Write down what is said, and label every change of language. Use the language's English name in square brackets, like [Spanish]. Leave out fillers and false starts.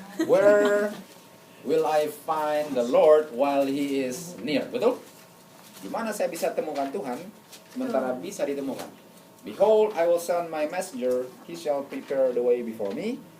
[English] Where will I find the Lord while He is near? [Indonesian] Betul? Di mana saya bisa temukan Tuhan sementara bisa ditemukan? [English] Behold, I will send my messenger. He shall prepare the way before me.